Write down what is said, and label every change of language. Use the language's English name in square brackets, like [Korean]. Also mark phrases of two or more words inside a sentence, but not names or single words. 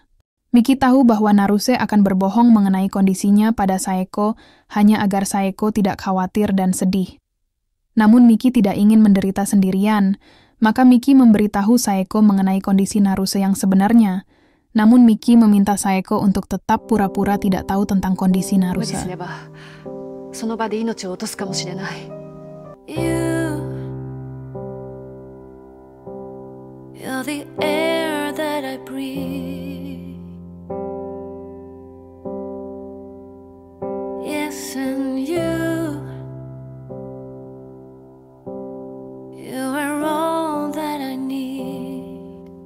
[Indonesian] Miki tahu bahwa Naruse akan berbohong mengenai kondisinya pada Saeko hanya agar Saeko tidak khawatir dan sedih. Namun Miki tidak ingin menderita sendirian, maka Miki memberitahu Saeko mengenai kondisi Naruse yang sebenarnya. Namun Miki meminta Saeko untuk tetap pura-pura tidak tahu tentang kondisi [Japanese] 無理 [Indonesian] Naruse. [Japanese] すればその場で命を落とすかもしれない。 [English] You're the air that I breathe. Yes, and you are all that I need.